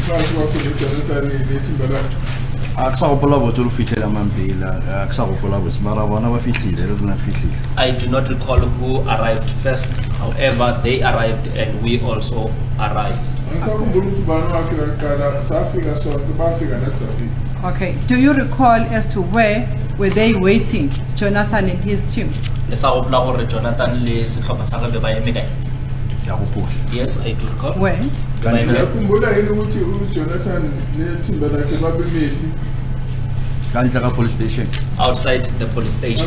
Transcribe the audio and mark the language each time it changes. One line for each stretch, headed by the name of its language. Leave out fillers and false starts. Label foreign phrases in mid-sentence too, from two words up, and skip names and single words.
Tswana: A ke sa gopola botse re fitlhela mampela a ke sa gopola botse mara bona ba fitlhile re rena fitlhile.
English: I do not recall who arrived first. However, they arrived and we also arrived. Okay. Do you recall as to where were they waiting, Jonathan and his team?
Tswana: Le sa gopola gore Jonathan le setlhopha sa gagwe ba eme kae? Ya gopola.
English: Yes, I do recall. When?
Zulu: Yakhumbula yini ukuthi uJonathan nethimba lakhe babemephi?
Tswana: Ka ntle ka
English: police station. Outside the police station.